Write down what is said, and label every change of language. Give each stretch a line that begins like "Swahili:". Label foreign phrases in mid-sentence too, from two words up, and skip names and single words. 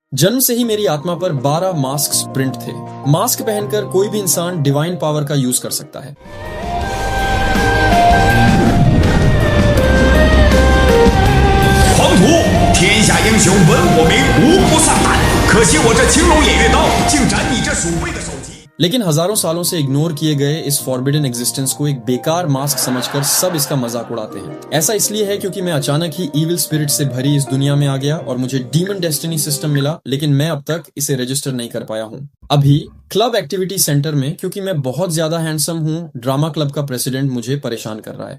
Hindi: जन्म से ही मेरी आत्मा पर 12
English: mask print
Hindi: थे। मास्क पहनकर कोई भी इंसान
English: divine power
Hindi: का यूज कर सकता है।
Chinese: 狂徒，天下英雄闻我名，无不丧胆。可惜我这青龙偃月刀，竟斩你这鼠辈的首级。
Hindi: लेकिन हजारों सालों से इग्नोर किए गए इस
English: forbidden existence
Hindi: को एक बेकार मास्क समझकर सब इसका मजाक उड़ाते हैं। ऐसा इसलिए है क्योंकि मैं अचानक ही
English: evil spirit
Hindi: से भरी इस दुनिया में आ गया और मुझे
English: demon destiny system
Hindi: मिला, लेकिन मैं अब तक इसे रजिस्टर नहीं कर पाया हूँ। अभी
English: club activity center
Hindi: में, क्योंकि मैं बहुत ज्यादा हैंडसम हूँ,
English: drama club
Hindi: का प्रेसिडेंट मुझे परेशान कर रहा है।